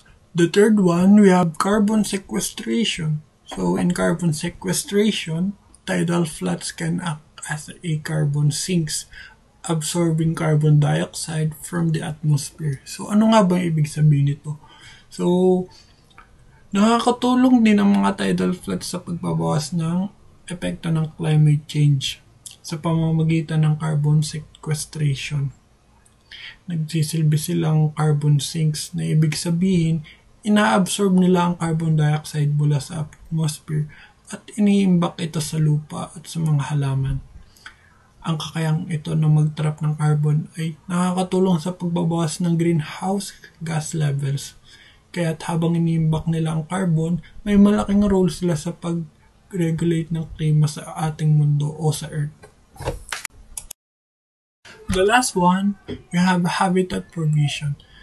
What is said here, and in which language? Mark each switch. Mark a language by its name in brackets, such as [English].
[English] The third one, we have carbon sequestration. So in carbon sequestration, tidal floods can act as a carbon sinks, absorbing carbon dioxide from the atmosphere. [Filipino] So ano nga bang ibig sabihin nito? So, nakakatulong din ang mga tidal floods sa pagbabawas ng epekto ng climate change sa pamamagitan ng carbon sequestration. Nagsisilbi silang carbon sinks na ibig sabihin, inaabsorb nila ang carbon dioxide mula sa atmosphere at iniimbak ito sa lupa at sa mga halaman. Ang kakayang ito na mag-trap ng carbon ay nakakatulong sa pagbabawas ng greenhouse gas levels. Kaya't habang iniimbak nila ang carbon, may malaking role sila sa pag-regulate ng klima sa ating mundo o sa Earth. [English] The last one, we have habitat provision.